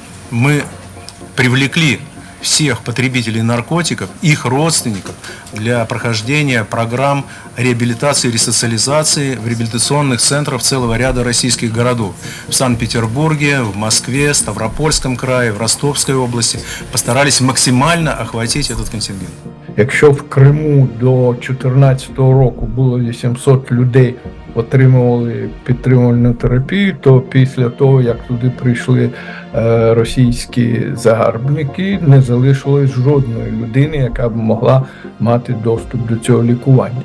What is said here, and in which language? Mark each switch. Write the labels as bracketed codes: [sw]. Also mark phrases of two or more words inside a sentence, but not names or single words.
[ru] Мы привлекли всех потребителей наркотиков, их родственников, для прохождения программ реабилитации и ресоциализации в реабилитационных центрах целого ряда российских городов. В Санкт-Петербурге, в Москве, Ставропольском крае, в Ростовской области. Постарались максимально охватить этот контингент. [uk] Якщо в Криму до 2014 року було 800 людей, отримували підтримувальну терапію, то після того, як туди прийшли російські загарбники, не залишилось жодної людини, яка б могла мати доступ до цього лікування.